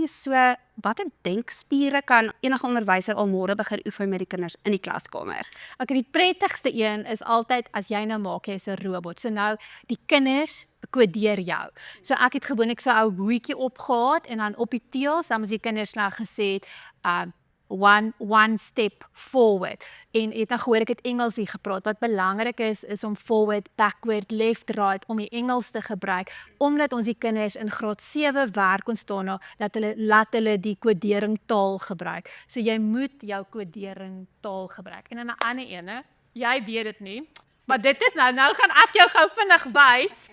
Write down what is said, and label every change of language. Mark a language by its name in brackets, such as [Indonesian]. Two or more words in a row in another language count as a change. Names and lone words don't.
[Afrikaans] So watter denkspiere kan enige onderwyser al môre begin oefen met die kinders in die klaskamer? Okay, die prettigste een is altyd as jy nou maak jy's 'n robot. So nou die kinders kodeer jou. So ek het gewoonlik so 'n ou boetjie opgehaat en dan op die teels dan as die kinders nou gesê het [English] one step forward. [Afrikaans] En het dan gehoor ek het Engels hier gepraat. Wat belangrik is om [English] forward, backward, left, right [Afrikaans] om die Engels te gebruik omdat ons die kinders in graad 7 werk ons daarna laat hulle die kodering taal gebruik. So jy moet jou kodering taal gebruik. En dan 'n ander ene, jy weet dit nie. Maar dit is nou gaan ek jou gou vinnig wys.